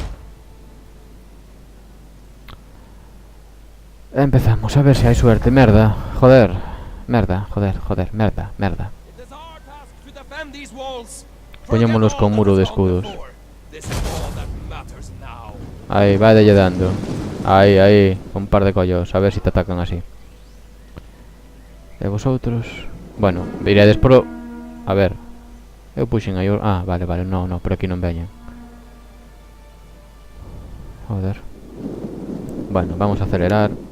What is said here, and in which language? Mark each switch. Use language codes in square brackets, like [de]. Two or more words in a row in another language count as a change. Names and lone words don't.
[es] Empezamos, a ver si hay suerte. [gl] Merda, joder. Merda, joder, merda. [en] It is our task to defend these walls. [gl] Poñémonos con muro de escudos. [en] This is all that matters now. [gl] Ahí, váyale dando. Ahí, un par de collos. A ver si te atacan así. E vosotros... Bueno, iredes pro... A ver. Eu puxen aí... Ah, vale, no, por aquí non veñen. [es] Joder. Bueno, vamos a acelerar.